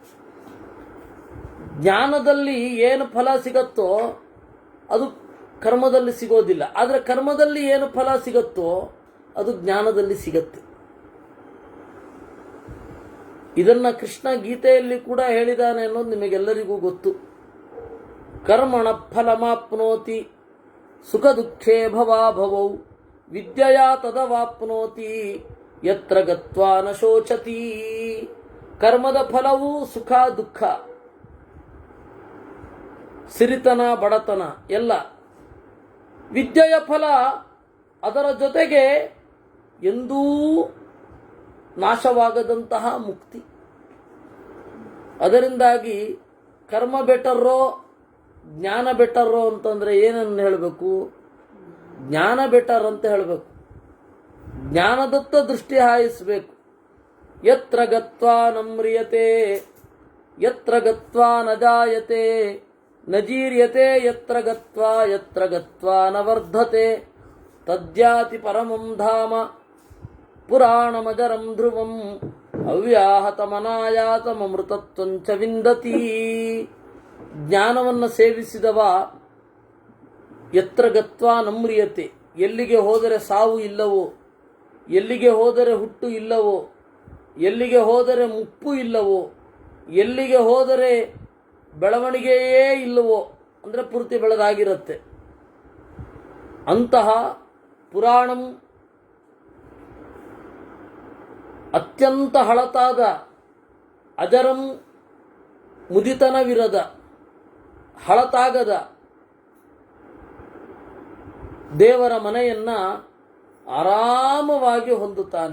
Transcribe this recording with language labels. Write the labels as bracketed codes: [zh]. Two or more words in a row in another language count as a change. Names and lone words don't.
[kn] ಜ್ಞಾನದಲ್ಲಿ ಏನು ಫಲ ಸಿಗತ್ತೋ ಅದು ಕರ್ಮದಲ್ಲಿ ಸಿಗೋದಿಲ್ಲ, ಆದರೆ ಕರ್ಮದಲ್ಲಿ ಏನು ಫಲ ಸಿಗತ್ತೋ ಅದು ಜ್ಞಾನದಲ್ಲಿ ಸಿಗತ್ತೆ. ಇದನ್ನು ಕೃಷ್ಣ ಗೀತೆಯಲ್ಲಿ ಕೂಡ ಹೇಳಿದಾನೆ ಅನ್ನೋದು ನಿಮಗೆಲ್ಲರಿಗೂ ಗೊತ್ತು. [sa] ಕರ್ಮಣ ಫಲಮಾಪ್ನೋತಿ ಸುಖ ದುಃಖೇ ಭವಾಭವೌ ವಿದ್ಯೆಯಾ ತದವಾಪ್ನೋತಿ ಯತ್ರ ಗತ್ವಾ ನ ಶೋಚತಿ. [kn] ಕರ್ಮದ ಫಲವು ಸುಖ ದುಃಖ, ಸಿರಿತನ ಬಡತನ ಎಲ್ಲ. ವಿದ್ಯೆಯ ಫಲ ಅದರ ಜೊತೆಗೆ ಎಂದೂ ನಾಶವಾಗದಂತಹ ಮುಕ್ತಿ. ಅದರಿಂದಾಗಿ ಕರ್ಮ ಬೆಟರ್ರೋ ಜ್ಞಾನ ಬೆಟರ್ರೋ ಅಂತಂದರೆ ಏನನ್ನು ಹೇಳಬೇಕು? ಜ್ಞಾನ ಬೆಟರ್ ಅಂತ ಹೇಳಬೇಕು. ಜ್ಞಾನದತ್ತ ದೃಷ್ಟಿ ಹಾಯಿಸಬೇಕು. [sa] ಯತ್ರ ಗತ್ವಾ ನಮ್ರಿಯತೆ ಯತ್ರ ಗತ್ವಾ ನ ಜಾಯತೆ ನ ಜೀರ್ಯತೆ ಯತ್ರ ಗತ್ವಾ ನ ವರ್ಧತೆ ತದ್ಯಾತಿ ಪರಮಂ ಧಾಮ ಪುರಾಣಮಜರಂ ಧ್ರುವಂ ಅವ್ಯಾಹತಮನಾಯಾತಮೃತತ್ವಂಚ ವಿಂದತಿ. [kn] ಜ್ಞಾನವನ್ನು ಸೇವಿಸಿದವ [sa] ಯತ್ರ ಗತ್ವಾ ನಮ್ರಿಯತೆ, [kn] ಎಲ್ಲಿಗೆ ಹೋದರೆ ಸಾವು ಇಲ್ಲವೋ, ಎಲ್ಲಿಗೆ ಹೋದರೆ ಹುಟ್ಟು ಇಲ್ಲವೋ, ಎಲ್ಲಿಗೆ ಹೋದರೆ ಮುಪ್ಪು ಇಲ್ಲವೋ, ಎಲ್ಲಿಗೆ ಹೋದರೆ ಬೆಳವಣಿಗೆಯೇ ಇಲ್ಲವೋ, ಅಂದರೆ ಪೂರ್ತಿ ಬೆಳೆದಾಗಿರುತ್ತೆ ಅಂತಹ ಪುರಾಣಂ, ಅತ್ಯಂತ ಹಳತಾದ ಅಜರಂ, ಮುದಿತನವಿರದ ಹಳತಾಗದ ದೇವರ ಮನೆಯನ್ನ ಆರಾಮವಾಗಿ ಹೊಂದುತ್ತಾನೆ.